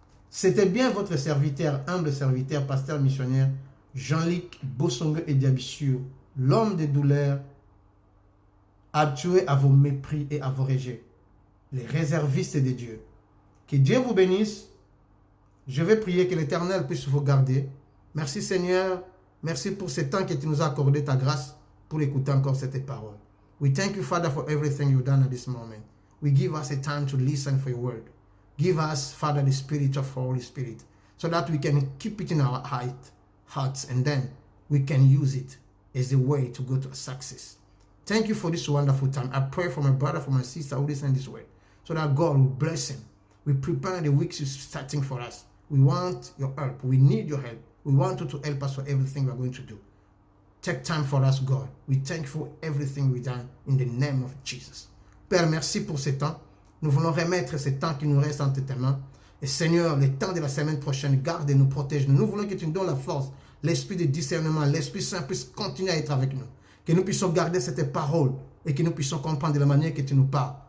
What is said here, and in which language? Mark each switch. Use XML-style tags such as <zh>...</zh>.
<fr>C'était bien votre serviteur, humble serviteur, pasteur missionnaire, Jean-Luc Bossongue et Diabissio, l'homme des douleurs, habitué à vos mépris et à vos rejets, les réservistes de Dieu. Que Dieu vous bénisse. Je vais prier que l'Éternel puisse vous garder. Merci Seigneur. Merci pour ce temps que tu nous as accordé ta grâce pour écouter encore cette parole.</fr> <en>We thank you, Father, for everything you've done at this moment. We give us a time to listen for your word. Give us, Father, the spirit of Holy Spirit, so that we can keep it in our hearts, and then we can use it as a way to go to success. Thank you for this wonderful time. I pray for my brother, for my sister who listen this word, so that God will bless him. We prepare the weeks starting for us. We want your help. We need your help. We want you to help us for everything we are going to do. Take time for us, God. We thank you for everything we've done in the name of Jesus.</en> <fr>Père, merci pour ce temps. Nous voulons remettre ce temps qui nous reste entre tes mains. Et Seigneur, le temps de la semaine prochaine, garde et nous protège. Nous voulons que tu nous donnes la force, l'esprit de discernement, l'Esprit Saint puisse continuer à être avec nous. Que nous puissions garder cette parole et que nous puissions comprendre de la manière que tu nous parles.</fr>